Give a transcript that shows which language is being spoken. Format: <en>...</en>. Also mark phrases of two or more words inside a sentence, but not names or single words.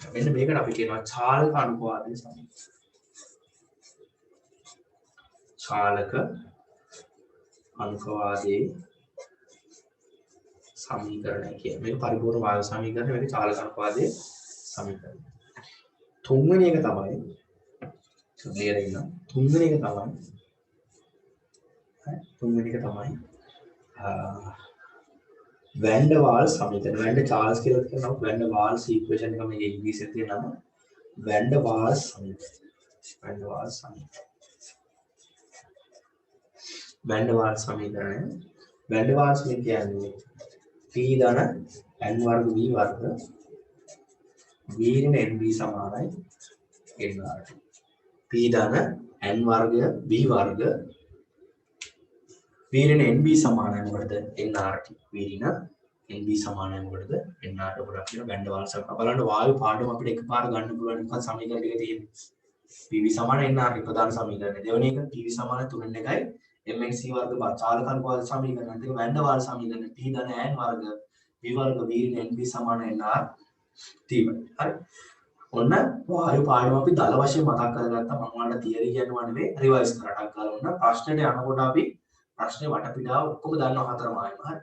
<si>මෙන්න මේකට අපි කියනවා චාලක අනුපාතය සමීකරණය. චාලක අනුපාතයේ සමීකරණය කියන්නේ මේක පරිපූර්ණ වායු සමීකරණය. මේක චාලක අනුපාතයේ සමීකරණය. තුන්වෙනි එක තමයි ක්ලියර් වෙන. තුන්වෙනි එක තමයි van der Waals සමීකරණ. van der Charles කියලා කියනවා. van der Waals equation එක මේක ඉංග්‍රීසියෙන් තියෙන නම van der Waals සමීකරණ. van der Waals සමීකරණ. van der Waals සමීකරණය. van der Waals කියන්නේ p ධන n වර්ග v වර්ග v ඍණ nb සමානයි nRT. p ධන n වර්ග v වර්ග v ඍණ nb සමානයි මොකටද nRT. v ඍණ nb සමානයි මොකටද nRT. ඔකට කියන van der Waals සමීකරණ. බලන්න වායු පාඩම අපිට එකපාර ගන්න පුළුවන් මොකක්ද සමීකරණ ටික තියෙන්නේ. PV සමාන nRT ප්‍රධාන සමීකරණය. දෙවෙනි එක PV සමාන 3 mnc වර්ග චාලක අනුපාත සමීකරණ. අන්තිම van der Waals සමීකරණ p ධන n වර්ග v වර්ග v ඍණ nb සමාන nRT. හරි. ඔන්න වායු පාඩම අපි දල වශයෙන් මතක් කරගත්තා. මම ඔයාලට තියරි කියනවා නෙවෙයි රිවයිස් කරටක් ගාලා ඔන්න ප්‍රශ්නෙට යනකොට අපි ප්‍රශ්නේ වටපිටාව ඔක්කොම දන්නවා හතරම ආයෙම. හරි.</si>